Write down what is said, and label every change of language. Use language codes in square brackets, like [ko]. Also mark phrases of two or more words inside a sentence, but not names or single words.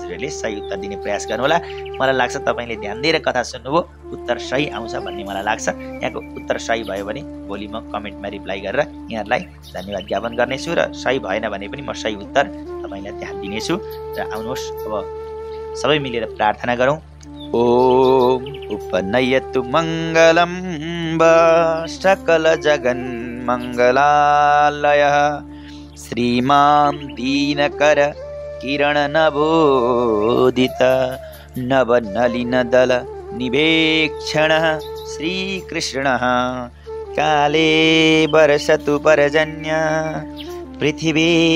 [ne] हजुरहरूले सही उत्तर दिने प्रयास गर्नु होला। मलाई लाग्छ तपाईँले ध्यान दिएर कथा सुन्नुभयो, उत्तर सही आउँछ भन्ने मलाई लाग्छ। यहाँको उत्तर सही भयो भने भोलि म कमेन्टमा रिप्लाई गरेर यहाँहरूलाई धन्यवाद ज्ञापन गर्नेछु र सही भएन भने पनि म सही उत्तर तपाईँलाई ध्यान दिनेछु। र आउनुहोस् अब सबै मिलेर प्रार्थना गरौँ। [sa] ओम उपनयतु मङ्गलं सकल जगन् मङ्गलालयः श्रीमान् दीनकर किरण नवोदित नवनलिन दल निवेक्षणः श्रीकृष्णः काले वर्षतु पर्जन्य पृथिवी